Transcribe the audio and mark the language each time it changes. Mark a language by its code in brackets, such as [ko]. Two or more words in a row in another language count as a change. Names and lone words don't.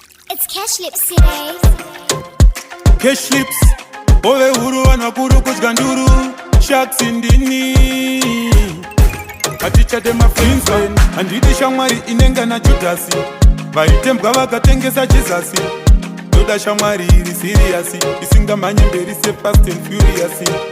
[en] It's Cash Lips today. [sn] Cash Lips, ove huru vanhu vakuru kudya nduru, Sharks ndini. Hatichate mafriends, handidi shamwari inenga naJudhasi. Vaitembwa vakatengesa Jesus. Ndoda shamwari iri serious, isingamhanye mberi se Fast and Furious.